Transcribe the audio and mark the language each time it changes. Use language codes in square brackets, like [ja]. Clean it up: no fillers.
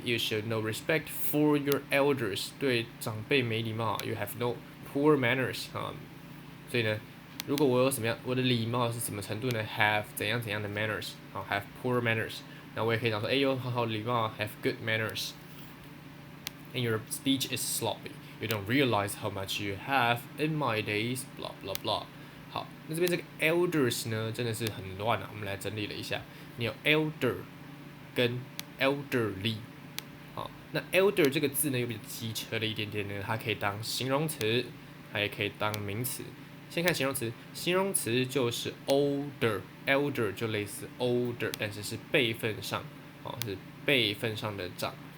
[en] You should know respect for your elders. [zh] 对长辈没礼貌 [en] ，You have no poor manners 啊。 [zh] 所以呢，如果我有什么样，我的礼貌是什么程度呢 ？Have 怎样的 manners 啊 ？ [en] Have poor manners。 [zh] 那我也可以讲说，哎呦，好好礼貌 ， [en] Have good manners。 And your speech is sloppy. You don't realize how much you have in my days. Blah blah blah. [zh] 好，那这边这个 elders 呢，真的是很乱啊。我们来整理了一下，你有 elder 跟 elderly。好，那 elder 这个字呢，又比较机车了一点点呢，它可以当形容词，它也可以当名词。先看形容词，形容词就是 older，elder 就类似 older， 但是是辈分上，是辈分上的长。